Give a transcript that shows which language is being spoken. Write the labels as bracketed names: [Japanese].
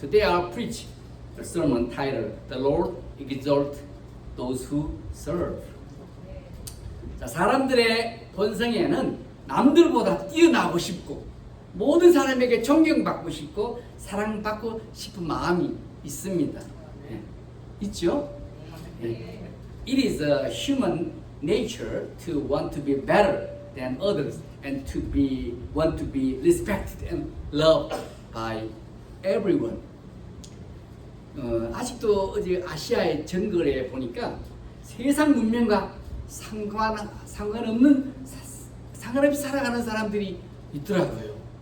[English] Today I preach the sermon titled The Lord Exalts Those Who Serve. [Korean] 자, 사람들의 본성에는 남들보다 뛰어나고 싶고 모든 사람에게 존경받고 싶고 사랑받고 싶은 마음이 있습니다. 네. 있죠? 네. [English] It is a human nature to want to be better than others and want to be respected and loved by everyone. [Korean] 아직도 어제 아시아의 정글에 보니까 세상 문명과 상관없이 살아가는 사람들이 있더라고요.